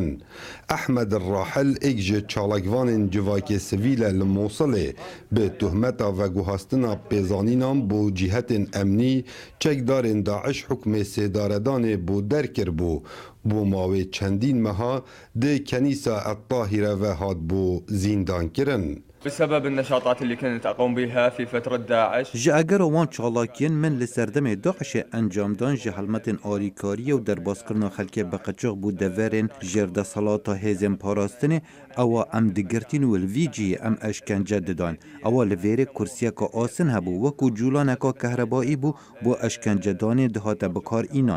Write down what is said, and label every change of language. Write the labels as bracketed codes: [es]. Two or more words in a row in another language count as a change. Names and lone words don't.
[ku] Ehmed Rahil êk ji çalakvanên civakê sivîle li Mosulê bi tuhmeta veguhastina pêzanînan bû cîhetên emnî çekdarên Daeş hukmê sêdaredanê bû derkirbû. Bû mavê çendîn meha di Kenîsa Ettahîre ve hat bû zîndankirin. [ar] بسبب النشاطات اللي كنت أقوم بها في فترة داعش [ku] ji agera wan çalakiyên min li serdemê Daişê encamdan ji helmetên alîkariyê û derbazkirina xelkê beqeçix bû deverên jêrdesalata hêzên parastinê ewa em digirtîn û li vî cihê em eşkence didan. Ewa li vêrê kursiyeka asîn hebû wekû culaneka kehrebayî bû bo eşkencedanê dihate bikar înan.